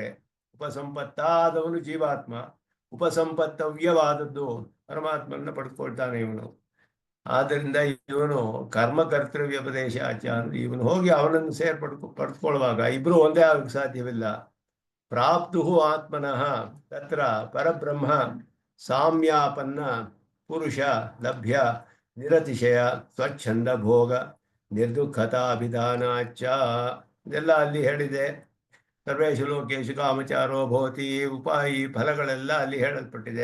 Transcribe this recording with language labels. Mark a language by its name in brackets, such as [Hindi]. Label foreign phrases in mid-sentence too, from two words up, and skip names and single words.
[Kannada] ಉಪಸಂಪತ್ತಾದವನು ಜೀವಾತ್ಮ, ಉಪಸಂಪತ್ತವ್ಯವಾದದ್ದು ಪರಮಾತ್ಮನ ಪಡೆದುಕೊಳ್ತಾನೆ ಇವನು. ಆದ್ದರಿಂದ ಇವನು ಕರ್ಮಕರ್ತವ್ಯ ಉಪದೇಶ ಆಚಾರ್ಯ, ಇವನು ಹೋಗಿ ಅವನನ್ನು ಪಡೆದುಕೊಳ್ಳುವಾಗ ಇಬ್ರು ಒಂದೇ ಆಗಕ್ಕೆ ಸಾಧ್ಯವಿಲ್ಲ. [Sanskrit] ಪ್ರಾಪ್ತು ಆತ್ಮನಃ ತತ್ರ ಪರಬ್ರಹ್ಮ ಸಾಮ್ಯಾಪನ್ನ ಪುರುಷ ಲಭ್ಯ ನಿರತಿಶಯ ಸ್ವಚ್ಛಂದ ಭೋಗ ನಿರ್ದುಃಖತಾಭಿಧಾನಾಚ. [Kannada] ಇದೆಲ್ಲ ಅಲ್ಲಿ ಹೇಳಿದೆ. [Sanskrit] ಸರ್ವೇಶು ಲೋಕೇಶು ಕಾಮಚಾರೋ ಭವತಿ [Kannada] ಉಪಾಯಿ ಫಲಗಳೆಲ್ಲ ಅಲ್ಲಿ ಹೇಳಲ್ಪಟ್ಟಿದೆ.